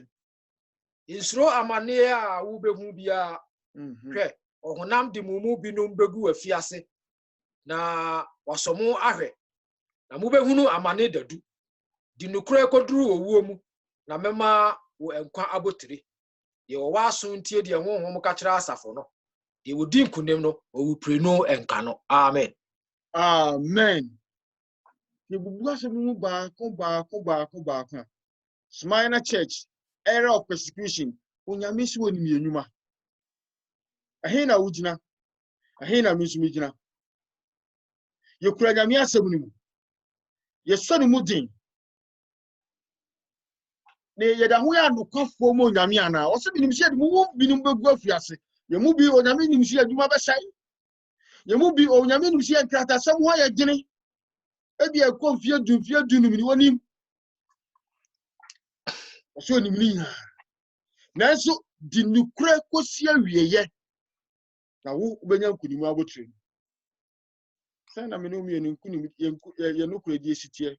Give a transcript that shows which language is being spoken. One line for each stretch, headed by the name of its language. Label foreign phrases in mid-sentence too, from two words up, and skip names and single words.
Akan: Insuro amane a wo behu bia hwe ohunam de mumu binom begu afiase na wasomo ahwe na mo behunu amane dadu di nukure koduru owuo mu na mema wo enkwa abotire ye wo waso ntie de honhom ka kira asafo no de wodi nkunem no owu preno enka no amen. Amen. Ye bubu asem mu ba ko.
English: Smyrna church era of persecution
Akan: onyame si woni me enuma. Ahe na wugina. Ahe na misumi gina. Ye kura nyame asem ni mu. Ye so ni mu din. Ne ye da ho ya nokofo mo onyame ana. O se binim se de mu binim begu afiase. Ye mu bi onyame nim se adwuma be sai. Ye mu bi onyame nim se enkrata sam ho ya gine. Ebi e konfie du ni wonim. O se onim ni. Nanso di nukure kosi awieye. Na wo ubenya nkunimu abotire. Sana me no me nkunimu ye nukure di esitie.